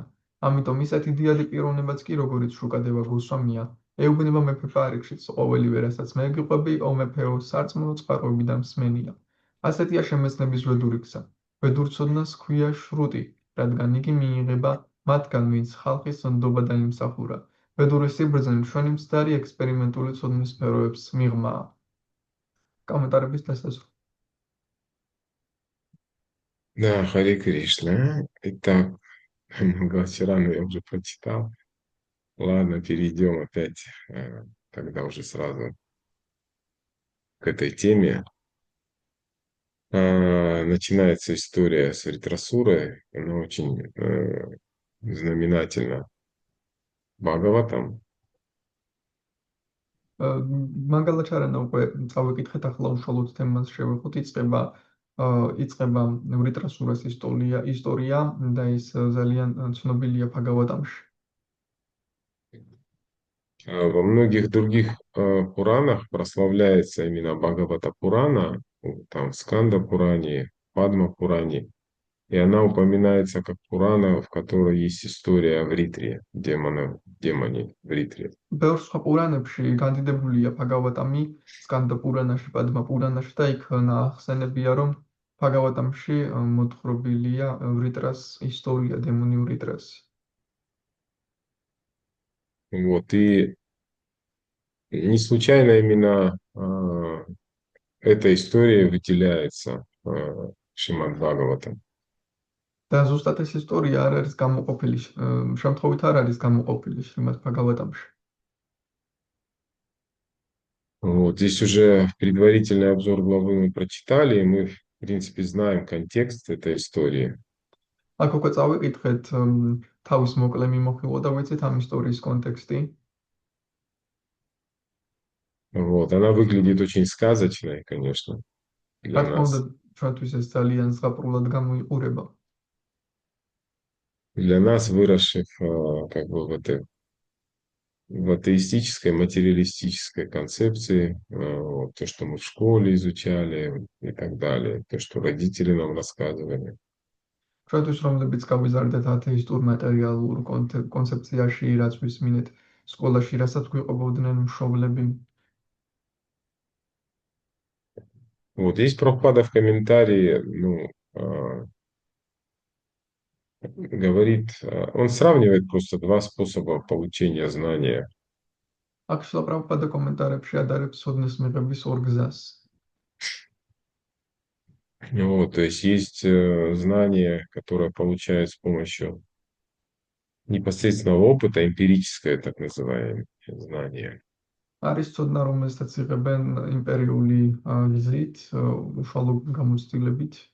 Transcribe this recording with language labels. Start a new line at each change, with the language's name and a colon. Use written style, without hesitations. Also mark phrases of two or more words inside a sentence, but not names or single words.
Georgian: ამიტომ ისეთი დიადი პიროვნებაც კი, როგორიც შუკადება გოსვამია, ეუბნება მეფე პარიგშიც, ყოველივე, რასაც მე გიყვები, ომეფეო სარწმუნო წყაროებიდან მსმენია. ასეთია შემეცნების ველური გზა. ველურცოდნას ჰქვია შრუტი, რადგან იგი მიიღება მათგან, ვინც ხალხის ნდობა დაიმსახურა. ველური სიბრძნე ჩვენი მცდარი ექსპერიმენტული ცოდნის სფეროებს მიღმაა. კომენტარების დასასრული.
Russian: Да, Харе Кришна. Итак, Гасирану я уже прочитал. Ладно, перейдем опять тогда уже сразу к этой теме. Начинается история с Вритрасурой. Она очень знаменательна Бхагаватам.
Georgian: მაგალაჩარანა უკვე წავეკითხეთ ახლა უშუალოდ თემას შევეხოთ. იწყება ვრიტრასურას ისტორია და ის ძალიან ცნობილია ბჰაგავატამში.
Russian: Во многих других Пуранах прославляется именно Бхагавата Пурана, там в Сканда Пуране, Падма Пуране, и она упоминается как Пурана, в которой есть история о Вритре, демоне Вритре.
Georgian: ბევრ სხვა პურანებში განდიდებულია ბჰაგავატამი, სკანდა პურანაში, პადმა პურანაში და იქ ნახსენებია, რომ ბჰაგავატამში მოთხრობილია ვრიტრას ისტორია, დემონი ვრიტრას.
Russian: Вот, и не случайно именно эта история выделяется Шримад Бхагаватам.
Georgian: და ზუსტად ეს ისტორია არ არის გამოყოფილი, შემთხვევით არ არის გამოყოფილი შრიმად ბჰაგავატამში.
Russian: Вот, здесь уже предварительный обзор главы мы прочитали, и мы, в принципе, знаем контекст этой истории.
Georgian: აქ უკვე წავიკითხეთ თავის მოკლე მიმოხილვა და ვიცით ამ ისტორიის კონტექსტი.
Russian: Вот, она выглядит очень сказочной, конечно,
Georgian: რა
Russian: для
Georgian: თქმა უნდა,
Russian: нас.
Georgian: ჩვენთვის ეს ძალიან ზღაპრულად გამოიყურება.
Russian: Для нас, выросших как бы в атеистической, материалистической концепции, вот, то, что мы в школе изучали и так далее, то, что родители нам рассказывали.
Georgian: ჩვენთვის რომლებიც გავიზარდეთ ათეისტურ მატერიალურ კონცეფციაში, რაც ვისმინეთ სკოლაში, რასაც გვიყვებოდნენ მშობლები.
Russian: Вот здесь Прабхупада в комментарии, ну, говорит, он сравнивает просто два способа получения знания.
Georgian: აქ შლა პრაბჰუპადა კომენტარებში ადარებს ცოდნის მიღების ორ გზას.
Russian: Вот, то есть знание, которое получают с помощью непосредственного опыта, эмпирическое так называемое знание.
Georgian: არის ცოდნა, რომელსაც იღებენ იმპერიული გზით, უშუალო გამოცდილებით.